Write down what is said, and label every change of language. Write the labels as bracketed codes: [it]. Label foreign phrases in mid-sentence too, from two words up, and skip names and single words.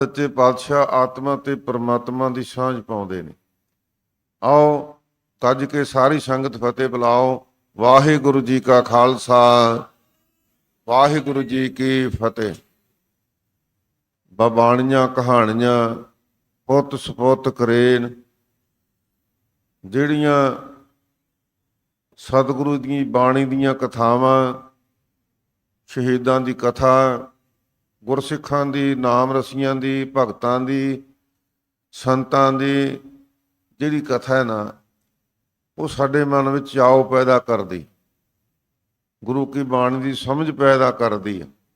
[pa] ਸੱਚੇ ਪਾਤਸ਼ਾਹ ਆਤਮਾ ਤੇ ਪਰਮਾਤਮਾ ਕੀ ਸਾਂਝ ਪਾਉਂਦੇ ਨੇ। ਆਓ ਕਜ ਕੇ ਸਾਰੀ ਸੰਗਤ ਫ਼ਤਿਹ ਬੁਲਾਓ। ਵਾਹਿਗੁਰੂ ਜੀ ਕਾ ਖ਼ਾਲਸਾ ਵਾਹਿਗੁਰੂ ਜੀ ਕੀ ਫ਼ਤਿਹ। ਬਾਬਾਣੀਆ ਕਹਾਣੀਆ ਪੁਤ ਸਪੁਤ ਕਰੇਨਿ ਜਿਹੜੀਆਂ ਸਤਿਗੁਰੂ ਕੀ ਬਾਣੀ ਦੀਆਂ ਕਥਾਵਾਂ, ਸ਼ਹੀਦਾਂ ਕੀ ਕਥਾ, ਗੁਰਸਿੱਖਾਂ ਕੀ ਨਾਮ ਰਸੀਆਂ ਕੀ, ਭਗਤਾਂ ਕੀ, ਸੰਤਾਂ ਕੀ ਜਿਹੜੀ ਕਥਾ ਹੈ ਨਾ, ਉਹ ਸਾਡੇ ਮਨ ਵਿਚ ਚਾਅ ਪੈਦਾ ਕਰਦੀ, ਗੁਰੂ ਕੀ ਬਾਣੀ ਕੀ ਸਮਝ ਪੈਦਾ ਕਰਦੀ ਹੈ।